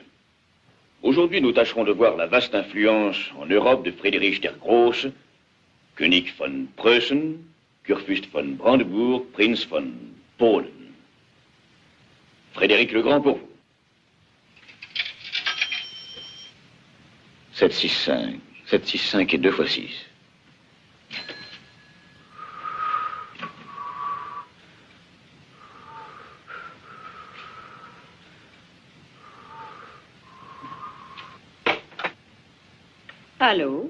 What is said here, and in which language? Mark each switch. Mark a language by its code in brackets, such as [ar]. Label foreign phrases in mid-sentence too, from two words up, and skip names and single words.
[fr] Aujourd'hui, nous tâcherons de voir la vaste influence en Europe de Friedrich der Große, [de] König von Preußen, Kurfürst von Brandenburg, [fr] Prince [de] von Polen. [fr] Frédéric le Grand pour vous. 7, 6, 5. 7, 6, 5 et 2 fois 6. Allô?